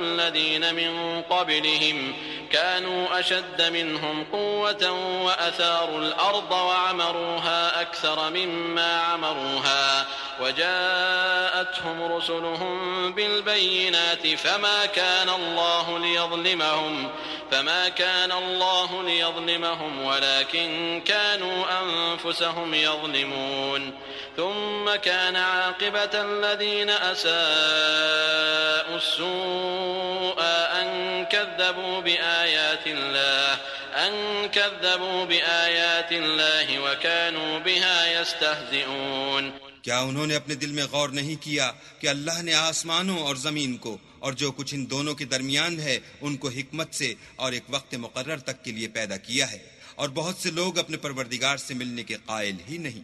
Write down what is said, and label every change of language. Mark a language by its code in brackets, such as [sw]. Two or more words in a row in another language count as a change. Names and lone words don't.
[ar] الذين من قبلهم كانوا أشد منهم قوة وأثاروا الأرض وعمروها أكثر مما عمروها وجاءتهم رسلهم بالبينات فما كان الله ليظلمهم ولكن كانوا أنفسهم يظلمون. ثم كان عاقبة الذين أساءوا السوأى أن كذبوا بآيات الله وكانوا بها يستهزئون. [ur] کیا انہوں نے اپنے دل میں غور نہیں کیا کہ اللہ نے آسمانوں اور زمین کو اور جو کچھ ان دونوں کے درمیان ہے ان کو حکمت سے اور ایک وقت مقرر تک کے لیے پیدا کیا ہے، اور بہت سے لوگ اپنے پروردگار سے ملنے کے قائل ہی نہیں.